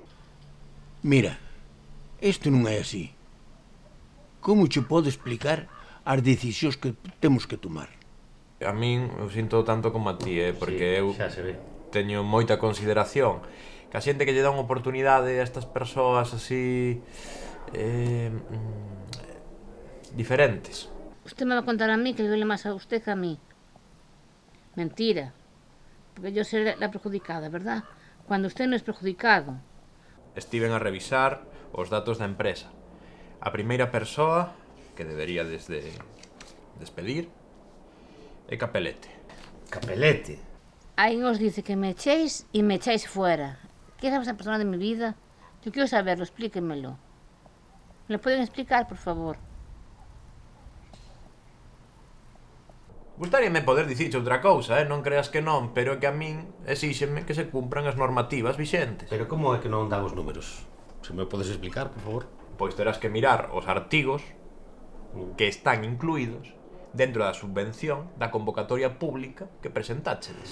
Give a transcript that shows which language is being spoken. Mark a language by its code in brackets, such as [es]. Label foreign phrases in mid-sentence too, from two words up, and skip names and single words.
[gl] Mira, isto non é así. Como che podo explicar as decisións que temos que tomar? A min eu sinto tanto como a ti, porque eu xa se ve. teño moita consideración que a xente que lle dá unha oportunidade a estas persoas así diferentes. [es] Usted me va a contar a mí que le duele más a usted que a mí. Mentira. Porque yo seré la perjudicada, ¿verdad? Cuando usted no es perjudicado. [gl] Estiven a revisar os datos da empresa. A primeira persoa que debería despedir é Capelete. Capelete? [es] Alguien os dice que me echéis y me echáis fuera. ¿Qué es esa persona de mi vida? Yo quiero saberlo, explíquenmelo. ¿Me lo pueden explicar, por favor? [gl] Gustaríame poder dicirche outra cousa, non creas que non, pero é que a min exíxenme que se cumpran as normativas vixentes. Pero como é que non dan os números? Se me podes explicar, por favor? Pois terás que mirar os artigos que están incluídos dentro da subvención da convocatoria pública que presentáchedes.